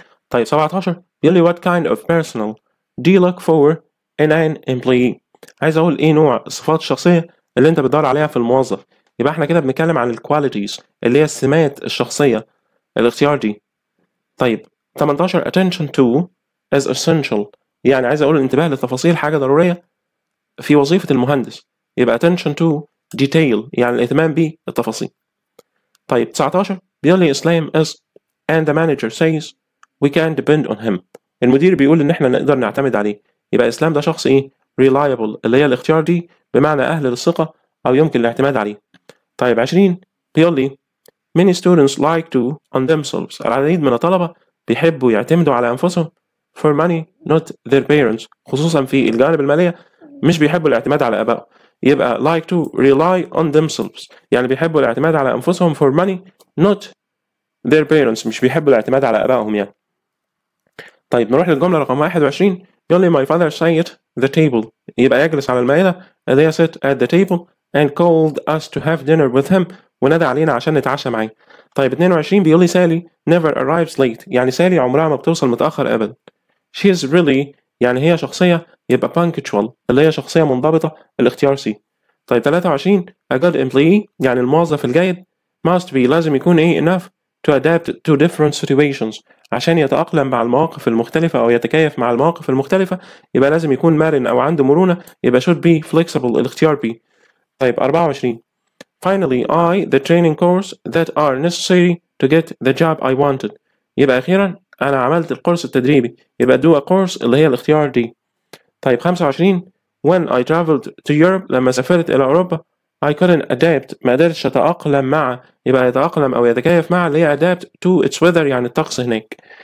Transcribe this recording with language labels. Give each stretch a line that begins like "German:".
Arabic: طيب 17 بيقول لي
English: what kind of personal do you look for in an employee.
Arabic: عايز اقول ايه نوع الصفات الشخصيه اللي انت بتدور عليها في الموظف. يبقى احنا كده بنتكلم عن الكواليتيز اللي هي السمات الشخصيه الاختيار دي. طيب 18
English: attention to is essential،
Arabic: يعني عايز اقول الانتباه للتفاصيل حاجه ضروريه في وظيفه المهندس. يبقى
English: attention to detail
Arabic: يعني الاهتمام بالتفاصيل. طيب 19 بيقول لي
English: اسلام is and the manager says we can depend on him.
Arabic: المدير بيقول ان احنا نقدر نعتمد عليه. يبقى اسلام ده شخص ايه؟ reliable اللي هي الاختيار دي بمعنى اهل للثقه او يمكن الاعتماد عليه. طيب 20 بيقول لي
English: many students like to on themselves.
Arabic: العديد من الطلبه بيحبوا يعتمدوا على انفسهم
English: for money not their parents،
Arabic: خصوصا في الجانب الماليه مش بيحبوا الاعتماد على ابائهم. يبقى
English: like to rely on themselves
Arabic: يعني بيحبوا الاعتماد على انفسهم
English: for money not their parents،
Arabic: مش بيحبوا الاعتماد على ابائهم يعني. طيب نروح للجمله رقم 21 بيقول لي
English: my father sat the table،
Arabic: يبقى يجلس على المائده اللي هي
English: sit at the table and called us to have dinner with him،
Arabic: ونادى علينا عشان نتعشى معاه. طيب 22 بيقول لي سالي never arrives late، يعني سالي عمرها ما بتوصل متاخر ابدا.
English: she is really
Arabic: يعني هي شخصيه يبقى punctual اللي هي شخصيه منضبطه الاختيار سي. طيب 23
English: a good employee
Arabic: يعني الموظف الجيد
English: must be
Arabic: لازم يكون ايه
English: enough to adapt to different situations
Arabic: عشان يتأقلم مع المواقف المختلفة أو يتكيف مع المواقف المختلفة. يبقى لازم يكون مرن أو عنده مرونة، يبقى
English: should be flexible
Arabic: الاختيار B.
English: طيب 24 finally I the training course that are necessary to get the job I wanted.
Arabic: يبقى أخيرا أنا عملت الكورس التدريبي، يبقى
English: do a course
Arabic: اللي هي الاختيار D. طيب 25
English: when I traveled to Europe
Arabic: لما سافرت إلى أوروبا
English: I couldn't adapt
Arabic: ما قدرتش أتأقلم مع، يبقى يتأقلم أو يتكيف مع اللي هي
English: adapt to its weather
Arabic: يعني الطقس هناك.